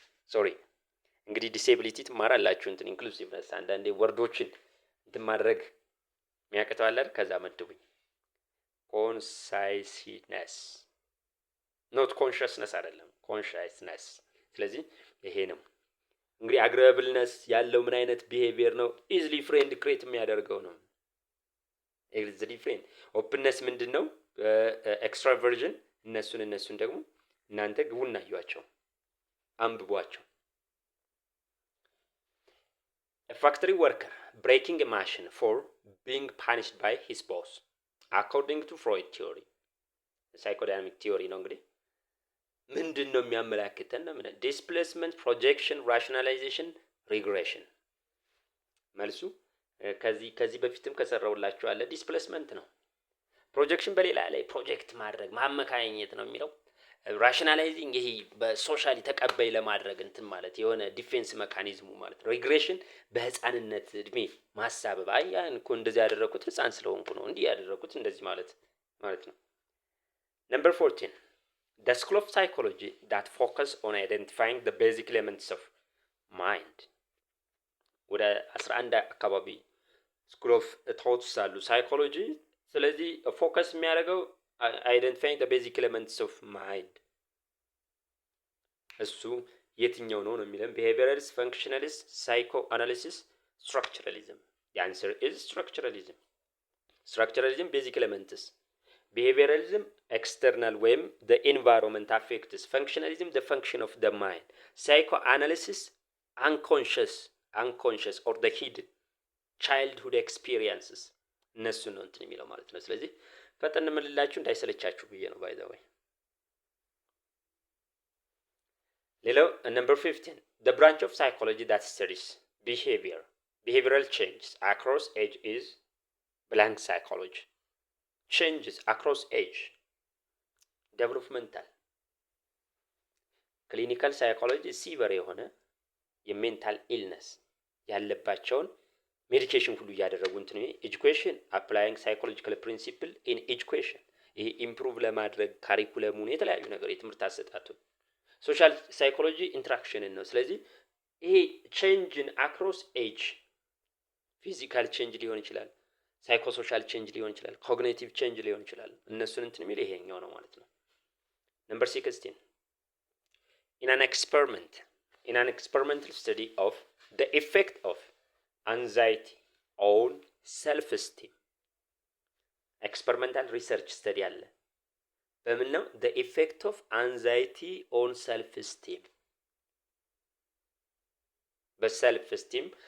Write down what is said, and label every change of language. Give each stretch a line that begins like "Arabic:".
Amharic: sorry እንግዲህ ዲሴቢሊቲ ትማራላችሁ እንትን ኢንክሉሲቭነስ አንዳንዴ ወርዶችን እንትን ማድረግ የሚያቅተው አለ ከዛ መድቡኝ።
English: consciousness not consciousness
Amharic: አይደለም consciousness። ስለዚህ ይሄ ነው እንግዲህ agreeableness ያለው ምን አይነት ቢሄቪየር ነው?
English: easily friend create
Amharic: የሚያደርገው ነው።
English: easily friend openness
Amharic: ምንድነው?
English: extraversion
Amharic: እነሱን ደግሞ እናንተ ግቡና አዩዋቸው አንብቧቸው።
English: A factory worker breaking a machine for being punished by his boss according to Freud theory, psychodynamic theory
Amharic: ነው እንግዲህ ምንድነው የሚያመላክተን ነው? ዲስፕሌስመንት፣ ፕሮጀክሽን፣ ራሽናላይዜሽን፣ ሪግሬሽን። መልሱ ከዚህ በፊትም ከሰራውላችሁ አለ ዲስፕሌስመንት ነው። ፕሮጀክሽን በሌላ ላይ ፕሮጀክት ማድረግ ማመካኘት ነው የሚለው። ራሽናላይዚንግ ይሄ በሶሻሊ ተቀባይ ለማድረግ እንትን ማለት የሆነ ዲፌንስ ሜካኒዝሙ ማለት ነው። ሪግሬሽን በህፃንነት እድሜ ማሳበብ አያን እኮ እንደዚህ ያደረኩት ህፃን ስለሆንኩ ነው እንዲህ ያደረኩት እንደዚህ ማለት ነው።
English: Number 14, the school of psychology that focus on identifying the basic elements of mind.
Amharic: ወደ 11 አካባቢ
English: ስኩል ኦፍ ቶትስ አሉ ሳይኮሎጂ።
Amharic: ስለዚህ ፎከስ የሚያደርገው
English: identifying the basic elements of mind
Amharic: እሱ የትኛው ነው የሚለን
English: behavioralist, functionalist, psychoanalysis, structuralism. The answer is structuralism. Structuralism basic elements, behavioralism external
Amharic: ወይም
English: the environment affects, functionalism the function of the mind, psychoanalysis unconscious or the hidden childhood experiences
Amharic: እነሱ ነው እንትን የሚለው ማለት ነው። ስለዚህ ፈጠን ምልላችሁ እንዳይሰለቻችሁ ብዬ ነው ባይ ዘ ወይ። ሌላው
English: number 15, the branch of psychology that studies behavioral changes across age is blank psychology. changes across age, developmental, clinical psychology ሲቨር
Amharic: የሆነ የሜንታል ኢልነስ ያለባቸውን
English: ሜዲኬሽን
Amharic: ሁሉ እያደረጉ እንትን
English: ኤጁኬሽን አፕላይንግ ሳይኮሎጂካል ፕሪንሲፕል ኢን ኤጁኬሽን
Amharic: ይሄ ኢምፕሩቭ ለማድረግ ካሪኩለሙን የተለያዩ ነገር የትምህርት አሰጣጡን
English: ሶሻል ሳይኮሎጂ ኢንተራክሽንን
Amharic: ነው። ስለዚህ ይሄ
English: ቼንጅን አክሮስ ኤጅ ፊዚካል ቼንጅ
Amharic: ሊሆን ይችላል፣
English: ሳይኮሶሻል ቼንጅ ሊሆን ይችላል፣ ኮግኒቲቭ ቼንጅ ሊሆን ይችላል።
Amharic: እነሱን እንትን የሚል ይሄኛው ነው ማለት ነው።
English: Number 16, in an experimental study of the effect of anxiety on self-esteem, experimental research study
Amharic: አለ በምን ነው?
English: the effect of anxiety on self-esteem በself-esteem